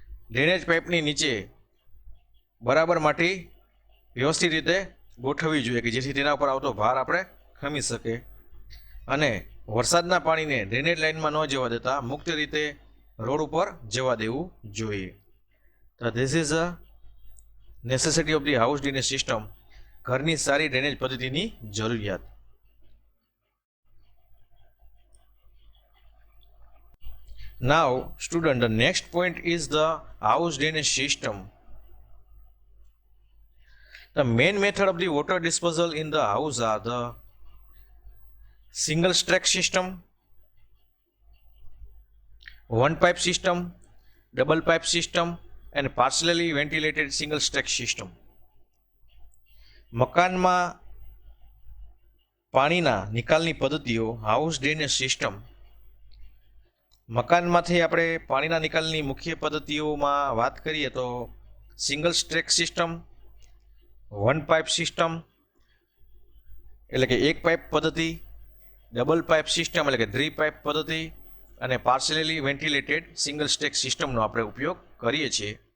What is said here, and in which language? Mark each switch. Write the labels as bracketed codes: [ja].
[gu] Drainage પાઇપની નીચે બરાબર માટી વ્યવસ્થિત રીતે ગોઠવવી જોઈએ કે જેથી તેના ઉપર આવતો ભાર આપણે ખમી શકે અને વરસાદના પાણીને ડ્રેનેજ લાઇનમાં ન જવા દેતા મુક્ત રીતે રોડ ઉપર જવા દેવું જોઈએ. [en] તો this is a necessity of the house drainage system, [gu] ઘરની સારી ડ્રેનેજ પદ્ધતિની જરૂરિયાત. [en] Now, student, the next point is the house drainage system. The main method of the water disposal in the house are the single stack system, one pipe system, double pipe system, and partially ventilated single stack system. [gu] મકાનમાં પાણીના નિકાલની પદ્ધતિઓ house drainage system. મકાનમાંથી આપણે પાણીના નિકાલની મુખ્ય પદ્ધતિઓમાં વાત કરીએ તો single સ્ટ્રેક system, one pipe system એટલે કે એક પાઇપ પદ્ધતિ, ડબલ પાઇપ સિસ્ટમ એટલે કે 3 પાઇપ પદ્ધતિ અને પાર્શિયલી વેન્ટિલેટેડ સિંગલ સ્ટેક સિસ્ટમનો આપણે ઉપયોગ કરીએ છીએ.